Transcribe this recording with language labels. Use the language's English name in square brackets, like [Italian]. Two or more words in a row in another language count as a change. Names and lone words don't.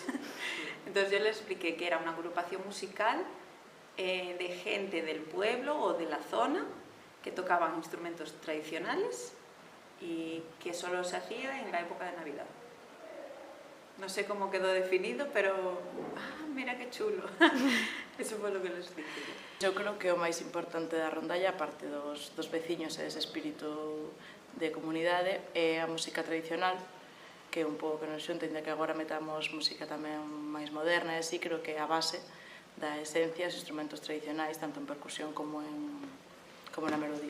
[Spanish] Entonces yo les expliqué que era una agrupación musical de gente del pueblo o de la zona que tocaban instrumentos tradicionales y que solo se hacía en la época de Navidad. No sé cómo quedó definido, pero mira que chulo. Eso fue lo que les dije. [Galician] Eu creo que o máis importante da rondalla, aparte dos veciños e dese espírito de comunidade, é a música tradicional, que é un pouco que nos xunta, ainda que agora metamos música tamén máis moderna, e así creo que é a base da esencia dos instrumentos tradicionais, tanto en percusión como na melodía.